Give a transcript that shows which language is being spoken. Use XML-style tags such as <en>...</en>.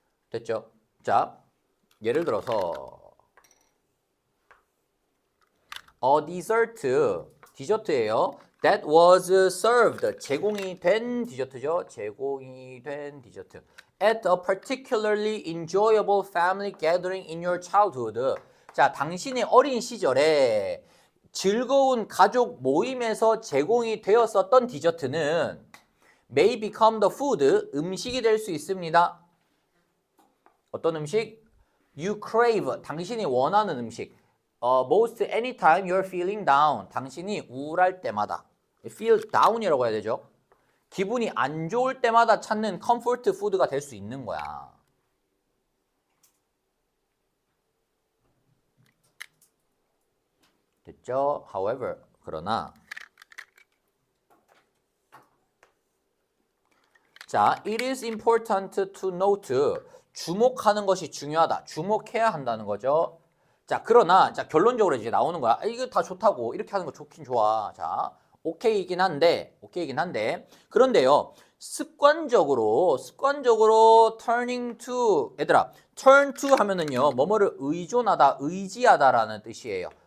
<ko>됐죠? 자, 예를 들어서</ko> <en>a dessert,</en> <ko>디저트예요.</ko> <en>That was served,</en> <ko>제공이 된 디저트죠. 제공이 된 디저트.</ko> <en>At a particularly enjoyable family gathering in your childhood.</en> <ko>자, 당신의 어린 시절에 즐거운 가족 모임에서 제공이 되었었던 디저트는</ko> <en>may become the food,</en> <ko>음식이 될 수 있습니다. 어떤 음식?</ko> <en>You crave,</en> <ko>당신이 원하는 음식.</ko> <en>Most anytime you're feeling down,</en> <ko>당신이 우울할 때마다. feel down이라고 해야 되죠. 기분이 안 좋을 때마다 찾는 comfort food가 될 수 있는 거야. 됐죠?</ko> <en>However,</en> <ko>그러나 자,</ko> <en>it is important to note.</en> <ko>주목하는 것이 중요하다. 주목해야 한다는 거죠. 자, 그러나 자, 결론적으로 이제 나오는 거야. 이거 다 좋다고. 이렇게 하는 거 좋긴 좋아. 자, 오케이이긴 한데 그런데요. 습관적으로 turning to 얘들아, turn to 하면은요. 뭐뭐를 의존하다, 의지하다라는 뜻이에요.</ko>